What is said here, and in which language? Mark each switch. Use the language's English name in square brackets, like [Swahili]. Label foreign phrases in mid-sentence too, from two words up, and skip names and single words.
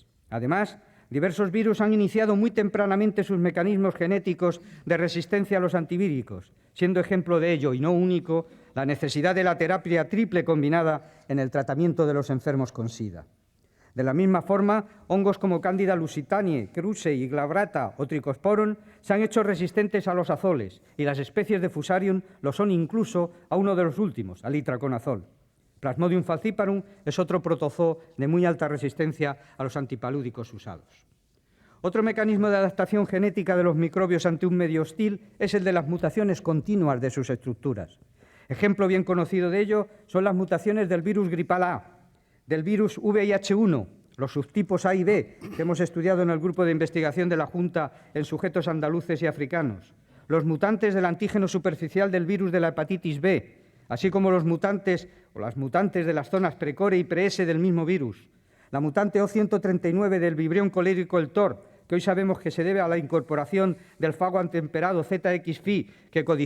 [Spanish] Además, diversos virus han iniciado muy tempranamente sus mecanismos genéticos de resistencia a los antivíricos, siendo ejemplo de ello, y no único, la necesidad de la terapia triple combinada en el tratamiento de los enfermos con SIDA. De la misma forma, hongos como Candida lusitaniae, Krusei y Glabrata o Trichosporon se han hecho resistentes a los azoles y las especies de Fusarium lo son incluso a uno de los últimos, al itraconazol. Plasmodium falciparum es otro protozoo de muy alta resistencia a los antipalúdicos usados. Otro mecanismo de adaptación genética de los microbios ante un medio hostil es el de las mutaciones continuas de sus estructuras. Ejemplo bien conocido de ello son las mutaciones del virus gripal A, del virus VIH1, los subtipos A y B, que hemos estudiado en el grupo de investigación de la Junta en sujetos andaluces y africanos, los mutantes del antígeno superficial del virus de la hepatitis B, así como los mutantes o las mutantes de las zonas precore y pre-S del mismo virus, la mutante O139 del vibrión colérico el TOR, que hoy sabemos que se debe a la incorporación del fago antemperado ZXFI, que